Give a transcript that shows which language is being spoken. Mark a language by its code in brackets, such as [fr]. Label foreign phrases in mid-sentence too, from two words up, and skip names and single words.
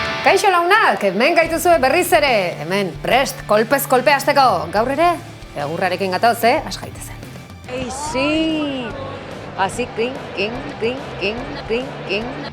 [eu] Kaixo launak, hemen gaituzue berriz ere, hemen prest, kolpez kolpe hasteko. Gaur ere, egurrarekin gatoz, has gaitezen. [es] Sí, así, clink, clink, clink, clink, clink, clink.